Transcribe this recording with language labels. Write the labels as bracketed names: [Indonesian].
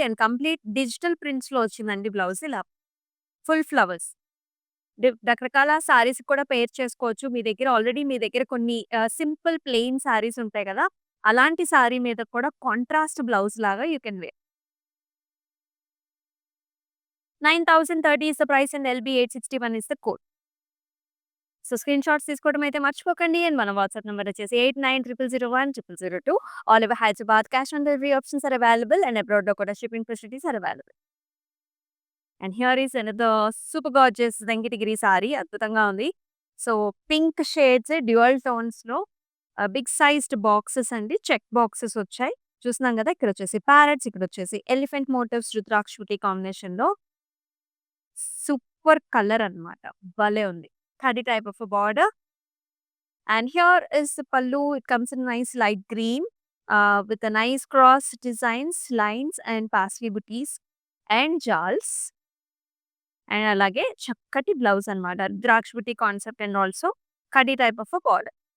[Telugu] And complete digital ప్రింట్స్‌లో వచ్చిందండి blouse ఇలా. Full flowers. రకరకాల సారీస్‌కి కూడా పెయిర్ చేసుకోవచ్చు. మీ దగ్గర కొన్ని సింపుల్ ప్లెయిన్ సారీస్ ఉంటాయి కదా! అలాంటి సారీ మీద కూడా కాంట్రాస్ట్ బ్లౌజ్ లాగా [English] You can wear. 9,030 is the price and LB861 is the code. [Telugu] So, screen shots తీసుకోవడం అయితే మర్చిపోకండి. అండ్ మన వాట్సాప్ నంబర్ వచ్చేసి 8900010002. [English] all over Hyderabad cash on delivery options are available and [Telugu] అబ్రాడ్‌లో కూడా [English] Shipping facilities are available. And here is another super gorgeous Venkatagiri sari [Telugu] అద్భుతంగా ఉంది. So, pink shades dual టోన్స్‌లో big sized boxes అండి. Check boxes వచ్చాయి. చూస్తున్నాం కదా! ఇక్కడొచ్చేసి parrots, ఇక్కడొచ్చేసి elephant motifs రుద్రాక్ష బుటీ కాంబినేషన్‌లో super colour అన్నమాట. భలే ఉంది. [English] Khadi type of a border. And here is the pallu. It comes in nice light green with a nice cross designs, lines and parsley booties and jals. And [Telugu] alage chakkati blouse anamata. [English] Draksh booty concept and also Cutty type of a border.